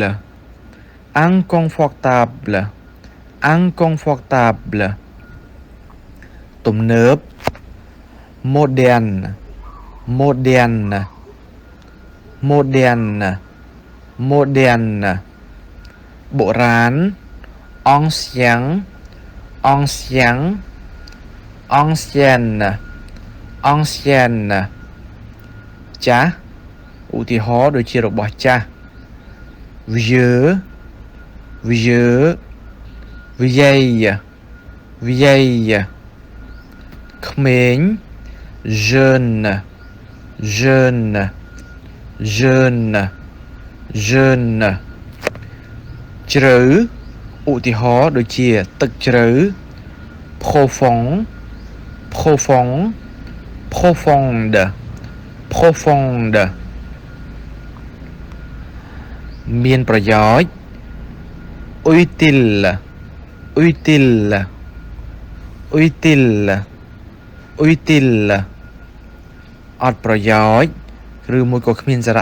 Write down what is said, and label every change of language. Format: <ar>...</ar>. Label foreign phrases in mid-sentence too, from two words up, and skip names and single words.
<fr>inconfortable inconfortable ទំនើប moderne moderne moderne moderne បុរាណ ancien ancien ancienne ancienne</fr> <km>ចាស់ឧទាហរណ៍ដូច ជារបស់ចាស់</km> <fr>vieux vieux vieille vieille ក្មេង jeune jeune jeune jeune</fr> <km>ជ្រៅឧទាហរណ៍ដូចជាទឹកជ្រៅ</km> <fr>profond profond profonde profonde</fr> <km>មានប្រយោជន៍</km> <fr>utile utile utile utile</fr> <km>អត់ប្រយោជន៍ឬមួយក៏គ្មានសារៈ</km>